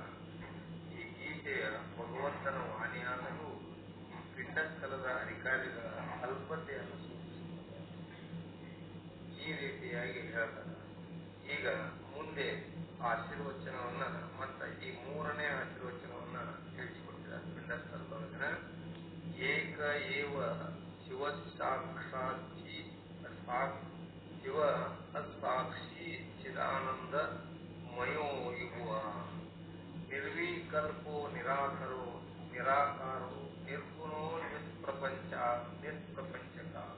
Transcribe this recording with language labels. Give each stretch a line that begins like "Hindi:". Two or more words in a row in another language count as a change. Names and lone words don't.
Kannada: ಈ ಗೀತೆಯ ಭಗವಂತನ ವಾಣಿಯಾದರೂ ಪಿಂಡಸ್ಥಳದ ಅಧಿಕಾರಿಗಳ ಅಲ್ಪತೆಯನ್ನು ಸೂಚಿಸುತ್ತದೆ. ಈ ರೀತಿಯಾಗಿ ಹೇಳ್ತಾರೆ. ಈಗ ಮುಂದೆ ಆಶೀರ್ವಚನವನ್ನ ಮತ್ತ ಈ ಮೂರನೇ ಆಶೀರ್ವಚನವನ್ನ ತಿಳಿಸಿಕೊಡ್ತಿದ್ದಾರೆ.
Sanskrit: ಪಿಂಡಸ್ಥಳದೊಳಗಿನ ಏಕ ಏವ ಶಿವ ಸಾಕ್ಷಾಕ್ಷಿ ಶಿವ ಸಾಕ್ಷಿ ಚಿದಾನಂದ ಮಯೋ ಯುವ ನಿರ್ವಿಕಲ್ಪೋ ನಿರಾಕಾರೋ ನಿರ್ಗುಣೋ ನಿಷ್ಪ್ರಪಂಚಕ